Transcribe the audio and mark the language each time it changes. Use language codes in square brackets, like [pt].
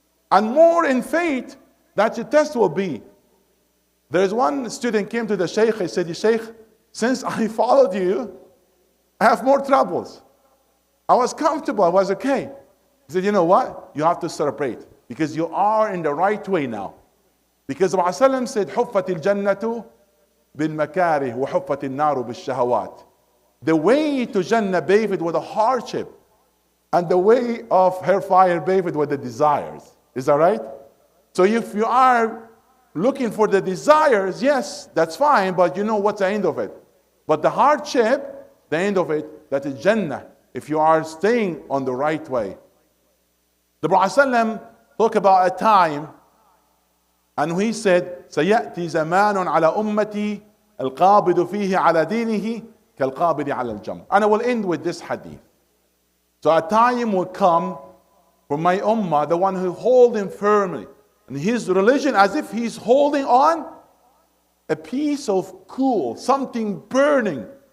[en] And more in faith that your test will be. There is one student came to the Shaykh, he said, Shaykh, since I followed you, I have more troubles. I was comfortable, I was okay. He said, you know what? You have to celebrate because you are in the right way now. Because Rasulullah said, [ar] حُفَّتِ الْجَنَّةُ بِالْمَكَارِهِ وَحُفَّتِ النَّارُ بِالشَّهَوَاتِ. [en] The way to Jannah paved with a hardship, and the way of hellfire paved with the desires. Is that right? So if you are looking for the desires, yes, that's fine, but you know what's the end of it. But the hardship, the end of it, that is Jannah, if you are staying on the right way. The Prophet talked about a time, and he said, [ar] سَيَأْتِي زَمَانٌ عَلَى أُمَّتِي الْقَابِضُ فِيهِ عَلَى دِينِهِ كَالْقَابِضِ عَلَى الْجَمْرِ. [en] And I will end with this hadith. So a time will come for my ummah, the one who holding firmly in his religion as if he's holding on a piece of coal, something burning.